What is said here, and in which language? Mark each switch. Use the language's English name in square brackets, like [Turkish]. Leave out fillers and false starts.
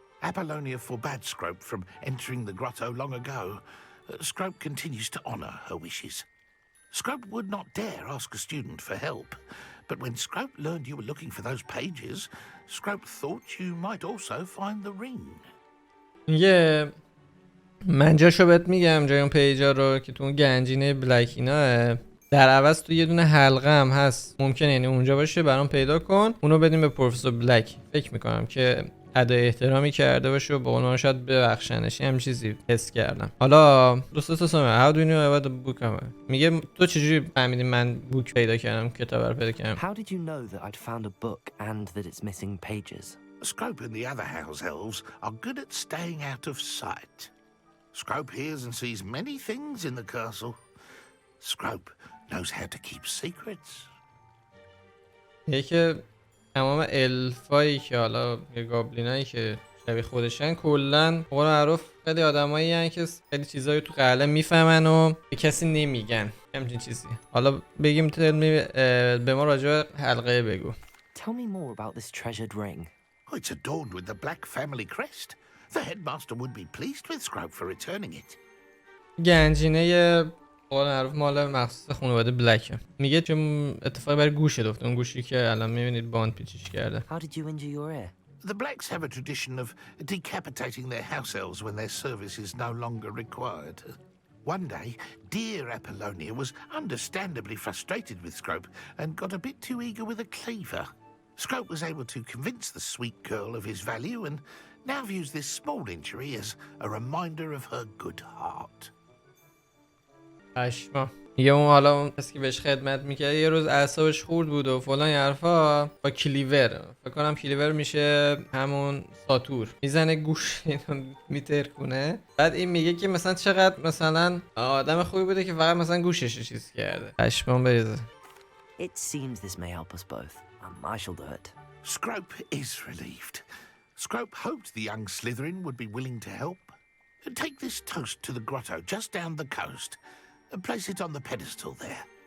[English] Apollonia forbade Scrope from entering the grotto long ago. Scrope continues to honor her wishes. Scrope would not dare ask a student for help, but when Scrope learned you were looking for those pages, Scrope thought you might also find the ring. [Persian] یه من جاشو بهت میگم جای اون پیجا رو که تو اون گنجینه بلک ایناه، در عوض تو یه دونه حلقه هم هست، ممکنه یعنی اونجا باشه، برام پیدا کن اونو بدیم به پروفسور بلک. فکر میکنم که ادای احترامی کرده باشه و با اونها شاید ببخشنش، هم چیزی حس کردم. حالا دوست سومه [English] how do you know about the book؟ [Persian] میگه تو چجوری فهمیدی من بوک پیدا کردم، کتاب رو پیدا کردم؟ [English] How did you know that I'd found a book and that it's missing pages? Scrope and the other house elves are good at staying out of sight. Scrope hears and sees many things in the castle. Scrope knows how to keep secrets. [Persian] یکی تمام الفایی که حالا یه گابلینایی که شبیه خودشن کلا قول معروف خیلی آدمایی هستن که خیلی چیزایی تو قلعه میفهمن و به کسی نمیگن، همچین چیزی. حالا بگیم به ما راجع به حلقه بگو. [English] Tell me more about this treasured ring. Oh, it's adorned with the black family crest. The headmaster would be pleased with Scrope for returning it. [Persian] گنجینه قول معروف مال مخصوص خانواده بلکه. میگه چه اتفاقی برای گوشه دفته، اون گوشی که الان میبینید باند پیچیش کرده. [English] How did you injure your ear? The Blacks have a tradition of decapitating their house elves when their service is no longer required. One day, dear Apollonia was understandably frustrated with Scrope and got a bit too eager with a cleaver. Scrope was able to convince the sweet girl of his value and now views this small injury as a reminder of her good heart. [Persian] اشما میگه اون حالا اون کسی که بهش خدمت میکرد یه روز اعصابش خورد بود و فلان حرفا، با کلیور، فکر کنم کلیور میشه همون ساتور، میزنه گوش اینو میترکونه. بعد این میگه که مثلا چقدر مثلا آدم خوبی بوده که فقط مثلا گوشش چیز کرده. اشمام بریزه. [English] It seems this may help us both. I shall do it. Scrope is relieved. Scrope hoped the young Slytherin would be willing to help. Take this toast to the grotto just down the coast and place it on the pedestal there.